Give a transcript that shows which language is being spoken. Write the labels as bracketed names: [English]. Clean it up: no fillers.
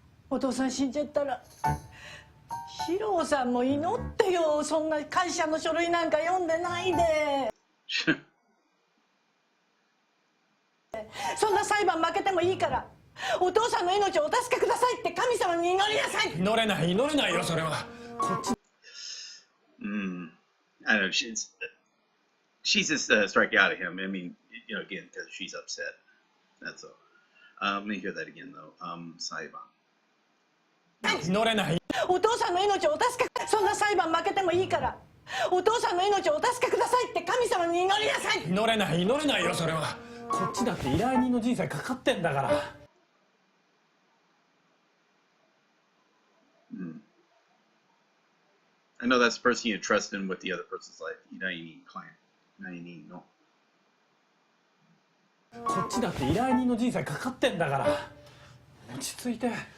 [Japanese] お父さん死んじゃったら。史郎さんも祈ってよ。そんな会社の書類なんか読んでないで。そんな裁判負けてもいいからお父さんの命をお助けくださいって神様に祈りなさい。祈れないよそれは。こっち。 [English] I don't know. She's just striking out at him. I mean, you know, again, because she's upset. That's all. Let me hear that again, though. [Japanese] 裁判。祈れない。お父さんの命をお助け。そんな裁判負けてもいいからお父さんの命をお助けくださいって神様に祈りなさい。祈れないよそれは。こっちだって依頼人の人生かかってんだから。 [English] I know that's the person you trust in with the other person's life. [Japanese] 依頼人 client. 依頼人の。こっちだって依頼人の人生かかってんだから。落ち着いて。